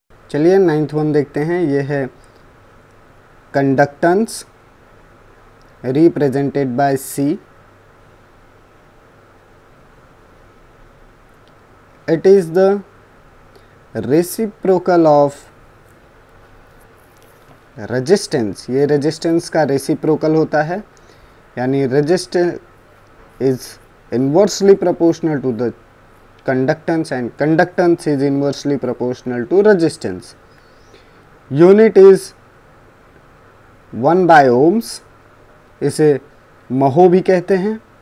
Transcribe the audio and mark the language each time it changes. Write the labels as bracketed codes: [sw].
[hi] चलिए 9th one देखते हैं। ये है conductance [en] Represented by C. It is the reciprocal of resistance. [hi] ये रेजिस्टेंस का रेसिप्रोकल होता है, [en] यानी resistance is inversely proportional to the conductance and conductance is inversely proportional to resistance. Unit is 1 by ohms, [hi] इसे महो भी कहते हैं।